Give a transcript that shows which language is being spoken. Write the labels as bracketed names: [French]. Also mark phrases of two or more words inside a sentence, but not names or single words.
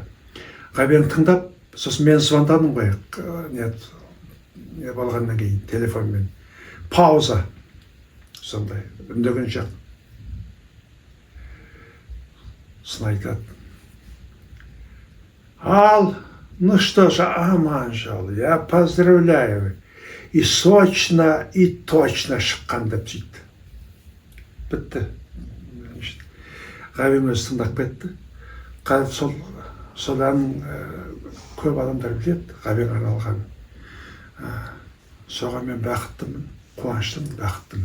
[Kazakh] Ғабең тыңдап, сосын мен звондадым ғой, не болғаннан кейін телефонмен. Пауза. Сондай, үндеген жоқ. Сосын айтады. Ал, [Russian] ну что же, аманжол, я поздравляю. И сочно, и точно [Kazakh] шыққан деп сөйтті. Бітті. Ғабең өзі тыңдап кетті. Сол әнін көп адамдар біледі, ғабең арналған. Соған мен бақыттымын, қуаныштымын, бақыттымын.